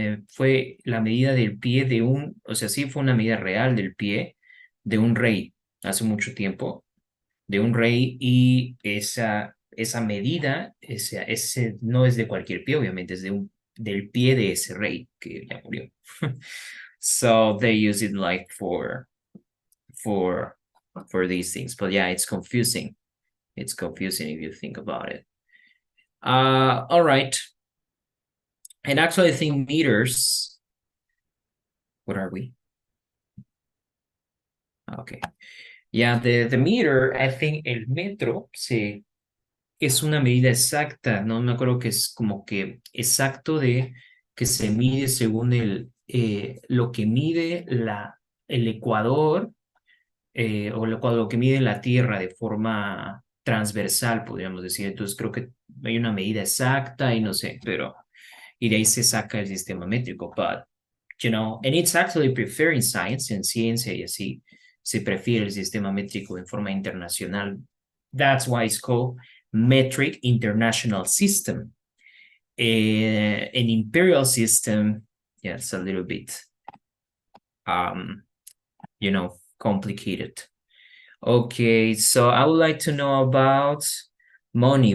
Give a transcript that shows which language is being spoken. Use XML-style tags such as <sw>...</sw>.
<es>Fue la medida del pie de o sea, sí fue una medida real del pie de un rey hace mucho tiempo, de un rey, y esa medida, ese no es de cualquier pie, obviamente, es del pie de ese rey que ya murió.</es> <en>So they use it like for these things, but yeah, it's confusing. It's confusing if you think about it. All right. And actually, I think meters, what are we? Okay. Yeah, the meter, I think</en> <es>el metro es una medida exacta, no me acuerdo que es como que exacto de que se mide según lo que mide el ecuador o lo que mide la Tierra de forma transversal, podríamos decir. Entonces creo que hay una medida exacta y no sé, pero y de ahí se saca el sistema métrico,</es> <en>but, you know, and it's actually preferred in science,</en> <es>en ciencia y así, se prefiere el sistema métrico en forma internacional.</es> <en>That's why it's called Metric International System. An imperial system, yeah, it's a little bit, you know, complicated. Okay, so I would like to know about Moni.</en>